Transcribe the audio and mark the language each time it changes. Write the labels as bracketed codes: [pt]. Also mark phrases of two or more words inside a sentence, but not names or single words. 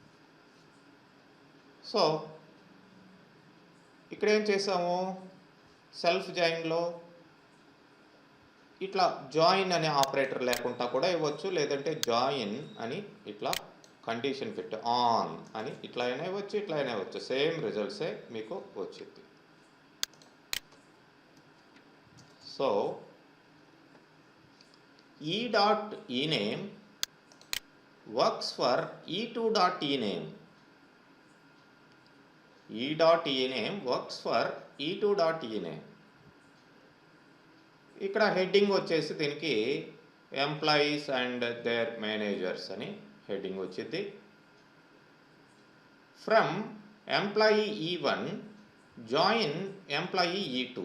[te] సో ఇక్కడ ఏం చేసాము, [en] self joinలో [te] ఇట్లా జాయిన్ అనే ఆపరేటర్ లేకుండా కూడా ఇవ్వచ్చు, లేదంటే జాయిన్ అని ఇట్లా కండిషన్ పెట్టి ఆన్ అని ఇట్లా అయినా ఇవ్వచ్చు, ఇట్లా అయినా ఇవ్వచ్చు, [en] same resultsే [te] మీకు వచ్చింది. [en] సో E.ename works for E2.ename. E.ename works for E2 dot ename. [te] ఇక్కడ హెడ్డింగ్ వచ్చేసి దీనికి [en] employees and their managers [te] అని హెడ్డింగ్ వచ్చింది. [en] from employee E1 join employee E2.